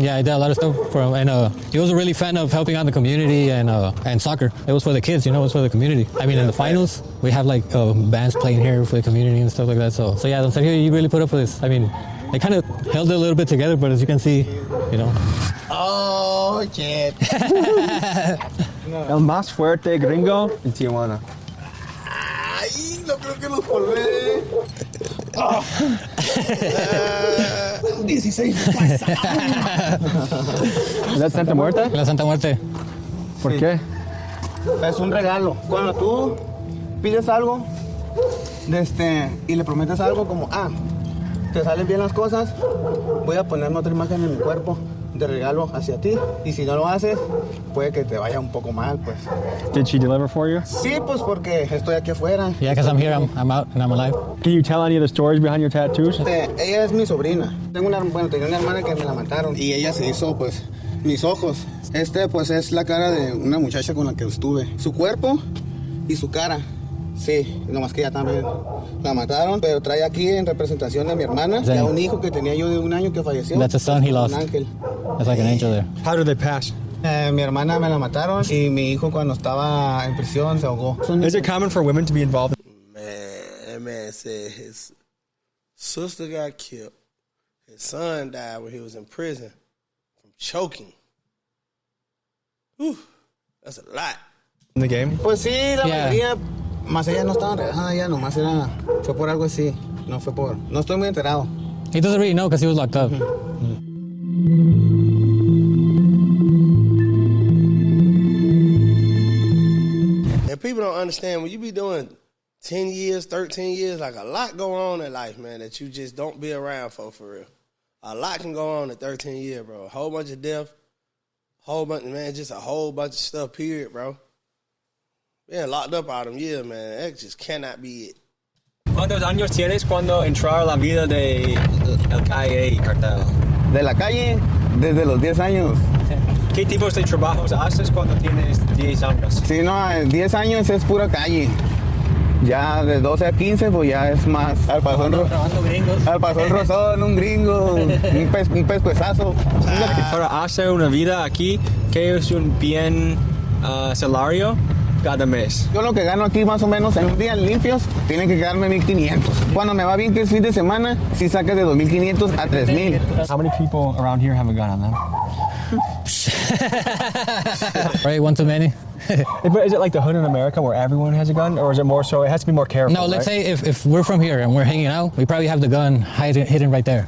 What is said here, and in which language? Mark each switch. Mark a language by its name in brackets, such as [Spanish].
[English] Yeah, I did a lot of stuff for him, and he was a really fan of helping out the community and soccer. It was for the kids, it was for the community. I mean, in the finals, we have like bands playing here for the community and stuff like that. So yeah, Don Sergio, you really put up for this. I mean, they kind of held it a little bit together, but as you can see, Oh, shit. [Spanish] El más fuerte gringo en Tijuana. Ay, no creo que lo colé. 16. ¿La Santa Muerte? La Santa Muerte. ¿Por qué? Es un regalo. Cuando tú pides algo y le prometes algo como, te salen bien las cosas, voy a ponerme otra imagen en mi cuerpo de regalo hacia ti, y si no lo haces, puede que te vaya un poco mal, pues. [English] Did she deliver for you? [Spanish] Sí, pues porque estoy aquí afuera. [English] Yeah, because I'm here, I'm out, and I'm alive. Can you tell any of the stories behind your tattoos? [Spanish] Ella es mi sobrina. Tenía una hermana que me la mataron, y ella se hizo, pues, mis ojos. Pues, es la cara de una muchacha con la que estuve. Su cuerpo y su cara. Sí, nomás que ya también la mataron, pero trae aquí en representación de mi hermana y a un hijo que tenía yo de 1 año que falleció. [English] That's a son he lost. [Spanish] Un ángel. [English] That's like an angel there. How did they pass? [Spanish] Mi hermana me la mataron y mi hijo cuando estaba en prisión se ahogó. [English] Is it common for women to be involved? That man said his sister got killed. His son died when he was in prison from choking. Whew, that's a lot. In the game? [Spanish] Pues sí, la mayoría, más ella no estaba relajada ya, nomás fue por algo así, no estoy muy enterado. [English] He doesn't really know because he was locked up. And people don't understand, when you be doing 10 years, 13 years, like a lot go on in life, man, that you just don't be around for real. A lot can go on in 13 years, bro. A whole bunch of death, just a whole bunch of stuff, period, bro. Being locked up all them years, man, that just cannot be it. [Spanish] ¿Cuántos años tienes cuando entró a la vida de el calle y cartel? De la calle, desde los 10 años. ¿Qué tipos de trabajos haces cuando tienes 10 años? Sí, no, 10 años es pura calle. Ya de 12 a 15, pues ya es más. Al pasón rosón, un gringo, un pescuezazo. Para hacer una vida aquí, ¿qué es un bien salario cada mes? Yo lo que gano aquí más o menos en un día limpios, tienen que quedarme 1,500. Cuando me va bien, que es fin de semana, sí sacas de 2,500 a 3,000. [English] How many people around here have a gun on them? Right, one too many. But is it like the hood in America where everyone has a gun, or is it more so? It has to be more careful. No, let's right? say if we're from here and we're hanging out, we probably have the gun hidden right there.